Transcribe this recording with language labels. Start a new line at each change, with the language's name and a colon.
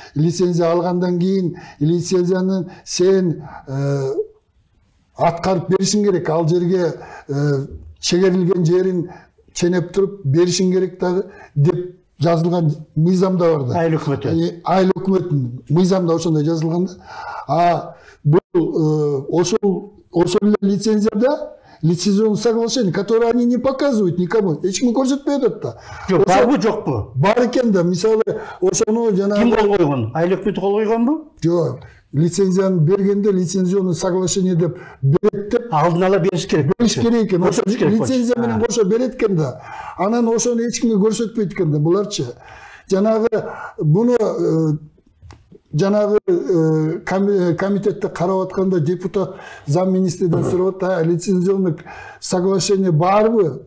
Kyrgyz: Лицензия алгандан кийин лицензияны сен аткарып беришиң керек. Ал жерге чегерилген жерин ченеп туруп беришиң керек дагы деп жазылган мыйзамда бар да. Айыл өкмөтү. Айыл өкмөттүн мыйзамда ошондой жазылган да. Бул ошол эле лицензияда
Russian: лицензионное соглашение, которое они не показывают никому.
Kyrgyz: Эч ким көрсөтпөй атат да. Жок, барбы, жокпу? Бар экен да. Мисалы, ошону жанагы Ким кол койгон? Айыл өкмөтү кол койгонбу? Жок. Лицензияны бергенде лицензионное соглашение деп берет деп Алдын ала бериш керек. бериш керек экен. Ошо лицензия менен кошо берет экен да. Анан ошону эч кимге көрсөтпөйт экен да. Буларчы жанагы буну жанагы комитетте карап атканда депутат замминистрден сурап атат, лицензионный соглашение барбы?